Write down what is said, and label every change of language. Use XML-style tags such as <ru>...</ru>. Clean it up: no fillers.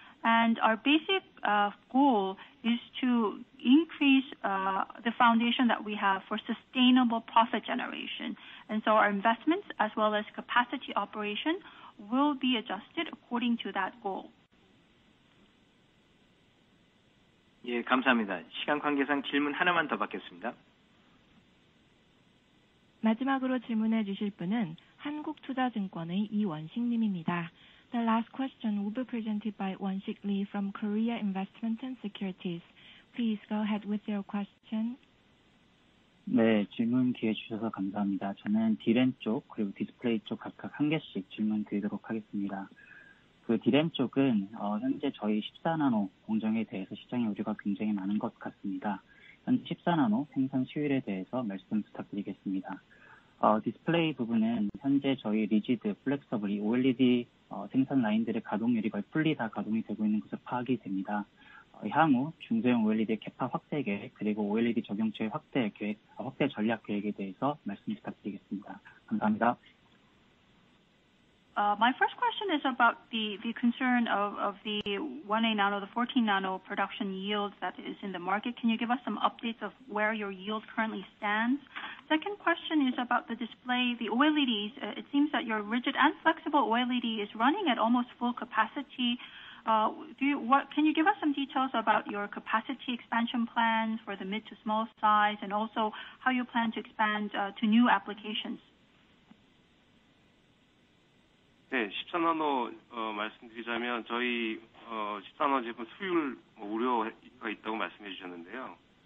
<en>And our basic goal is to increase the foundation that we have for sustainable profit generation. And so our investments as well as capacity operation will be adjusted according to that goal.</en> <ko>예, 감사합니다. 시간 관계상 질문 하나만 더 받겠습니다. 마지막으로 질문해 주실 분은 한국투자증권의 이원식 님입니다.</ko> <en>The last question will be presented by Won-sik Lee from Korea Investment & Securities. Please go ahead with your question.</en> <ko>네, 질문 기회 주셔서 감사합니다. 저는 D램 쪽 그리고 디스플레이 쪽 각각 한 개씩 질문 드리도록 하겠습니다. 그 D램 쪽은 현재 저희 14나노 공정에 대해서 시장의 우려가 굉장히 많은 것 같습니다. 현재 14나노 생산 수율에 대해서 말씀 부탁드리겠습니다. 디스플레이 부분은 현재 저희 리지드, 플렉서블, OLED 생산 라인들의 가동률이 거의 풀리 다 가동이 되고 있는 것으로 파악이 됩니다. 향후 중소형 OLED 캐파 확대 계획 그리고 OLED 적용처의 확대 전략 계획에 대해서 말씀 부탁드리겠습니다. 감사합니다.</ko> <en>My first question is about the concern of the 1A nano, the 14 nano production yield that is in the market. Can you give us some updates of where your yield currently stands? Second question is about the display, the OLEDs. It seems that your rigid and flexible OLED is running at almost full capacity. Can you give us some details about your capacity expansion plans for the mid to small size and also how you plan to expand to new applications?</en> <ko>네, 14나노 말씀드리자면 저희 14나노 제품 수율 우려가 있다고 말씀해 주셨는데요.</ko>